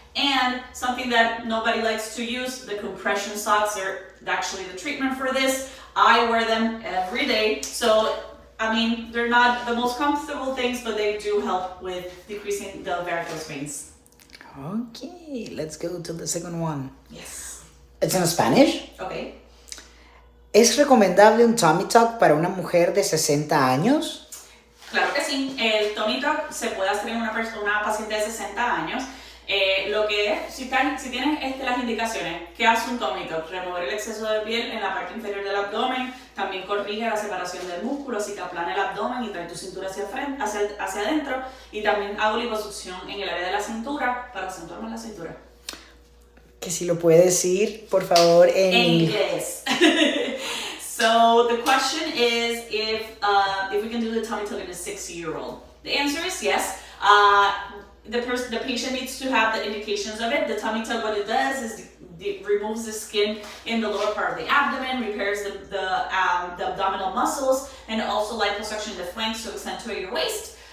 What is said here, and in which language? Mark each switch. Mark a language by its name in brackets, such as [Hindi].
[English] And something that nobody likes to use, the compression socks are actually the treatment for this. I wear them every day. So, I mean, they're not the most comfortable things, but they do help with decreasing the varicose veins. Okay, let's go to the second one. Yes. It's in Spanish. Okay. [Spanish] ¿Es recomendable un tummy tuck para una mujer de 60 años? Claro que sí. El tummy tuck se puede hacer en una paciente de 60 años. Lo que es, si tienes las indicaciones, ¿qué hace un tummy tuck? Remover el exceso de piel en la parte inferior del abdomen, también corrige la separación del músculo, así que aplana el abdomen y trae tu cintura hacia adentro, y también hago liposucción en el área de la cintura para acentuar más la cintura. Que si lo puede decir, por favor, en inglés. [English] So the question is if we can do the tummy tuck in a 60-year-old. The answer is yes. The patient needs to have the indications of it. The tummy tuck, what it does is removes the skin in the lower part of the abdomen, repairs the abdominal muscles, and also liposuction the flanks to accentuate your waist.